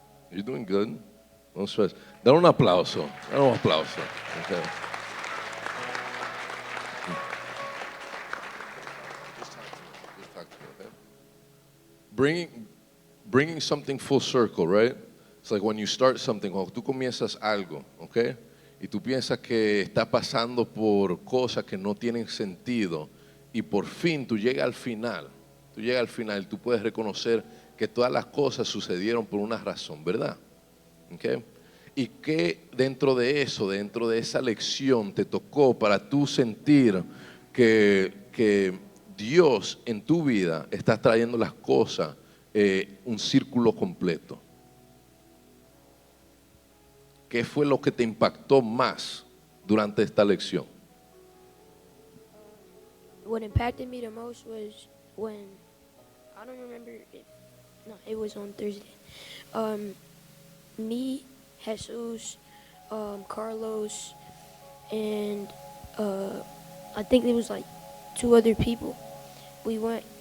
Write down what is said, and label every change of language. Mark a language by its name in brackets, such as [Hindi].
[English] You're doing good. No stress. [Spanish] Dale un aplauso. Dale un aplauso. [English] Okay. Just talk to me, okay? Bringing something full circle, right? It's like when you start something, [Spanish] cuando tú comienzas algo, [English] okay? [Spanish] Y tú piensas que estás pasando por cosas que no tienen sentido y por fin tú llegas al final. Tú llegas al final y tú puedes reconocer que todas las cosas sucedieron por una razón, ¿verdad? Okay. Y que dentro de eso, dentro de esa lección, te tocó para tú sentir que Dios en tu vida está trayendo las cosas un círculo completo. ¿Qué fue lo que te impactó más durante esta lección? [English] What impacted me the most was when I don't remember it was on Thursday. Me, Jesus, Carlos, and I think there was like 2 other people. We went.